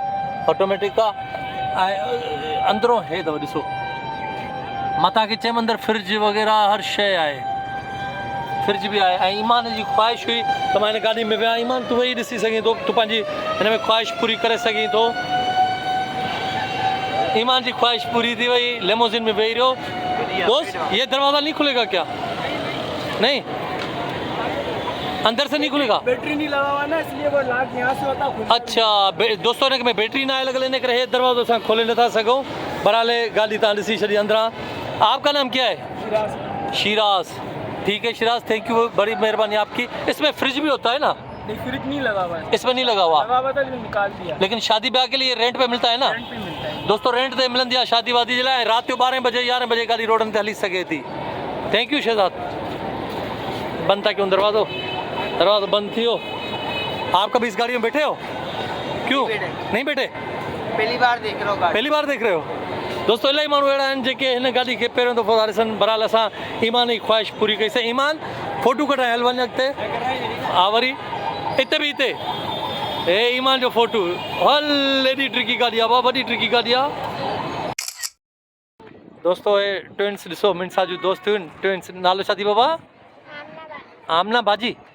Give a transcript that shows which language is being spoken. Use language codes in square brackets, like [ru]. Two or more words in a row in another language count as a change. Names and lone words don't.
[sd] ऑटोमेटिक आहे ऐं अंदरों हे अथव ॾिसो मां तव्हांखे चयमि अंदरि फ्रिज वग़ैरह हर शइ आहे फ्रिज बि आहे ऐं ईमान जी ख़्वाहिश हुई त मां हिन गाॾी में विया ईमान तूं वेही ॾिसी सघीं थो तूं पंहिंजी हिन में ख़्वाहिश पूरी करे सघीं थो ईमान जी ख़्वाहिश पूरी थी वई लेमोज़िन में वेही रहियो दोस्त [ur] یہ دروازہ نہیں کھلے گا کیا نہیں اندر سے نہیں کھلے گا بیٹری نہیں لگا ہوا نا اس لیے وہ لاک یہاں سے ہوتا کھلتا [sd] अच्छा दोस्तों हिन में बैटरी न आहे लॻल इन करे हे दरवाज़ो असां खोले नथा सघूं बहरहाल गाॾी तव्हां ॾिसी छॾी अंदरां [ur] آپ کا نام کیا ہے شیراز ٹھیک ہے شیراز [en] thank you [ur] بڑی مہربانی آپ کی اس میں فریج بھی ہوتا ہے نا نہیں فریج نہیں لگا ہوا ہے اس میں نہیں لگا ہوا تھا نکال دیا لیکن شادی بیاہ کے لیے رینٹ پہ ملتا ہے نا رینٹ پہ ملتا ہے [sd] दोस्तों रेंट ते मिलंदी आहे शादी वादी जे लाइ राति जो 12 बजे 11 बजे गाॾी रोडनि ते हली सघे थी [en] thank you [sd] शहजाद बंदि था कयूं दरवाज़ो बंदि थी वियो [ur] آپ کبھی اس گاڑی میں بیٹھے ہو کیوں نہیں بیٹھے پہلی بار دیکھ رہے ہو [sd] दोस्तों इलाही माण्हू अहिड़ा आहिनि जेके हिन गाॾी खे पहिरियों दफ़ो था ॾिसनि बहरहाल असां ईमान जी ख़्वाहिश पूरी कईसीं ईमान फोटू कढाए हल वञ अॻिते हा वरी हिते हे ईमान जो फोटू हल एॾी ट्रिकी गाॾी आहे वॾी ट्रिकी गाॾी आहे दोस्तो हे ट्विंस ॾिसो मिनसा जूं दोस्त ट्विंस नालो छा थी बाबा आमना बाजी